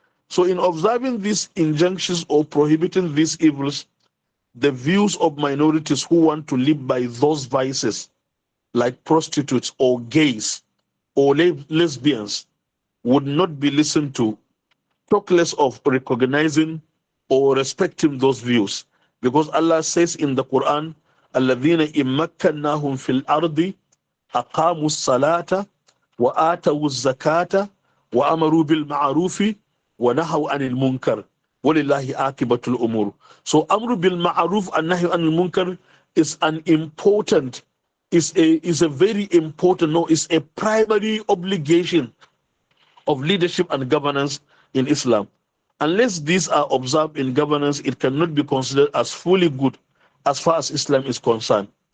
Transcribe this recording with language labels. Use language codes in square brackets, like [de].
[en] So in observing these injunctions or prohibiting these evils, the views of minorities who want to live by those vices, like prostitutes or gays or lesbians, would not be listened to, talk less of recognizing or respecting those views. Because Allah says in the Quran, [ar] الَّذِينَ إِمَّكَّنَّاهُمْ فِي الْأَرْضِ أَقَامُوا الصَّلَاةَ وَآتَوُوا الزَّكَاةَ وَأَمَرُوا بِالْمَعْرُوفِ وَنَهَوْا عَنِ الْمُنكَرِ وَلِلَّهِ عَاقِبَةُ الْأُمُورِ. [en] So Amru bil Ma'aruf and Nahy anil Munkar is an important, is a very important, no, is a primary obligation of leadership and governance in Islam. Unless these are observed in governance, it cannot be considered as fully good as far as Islam is concerned.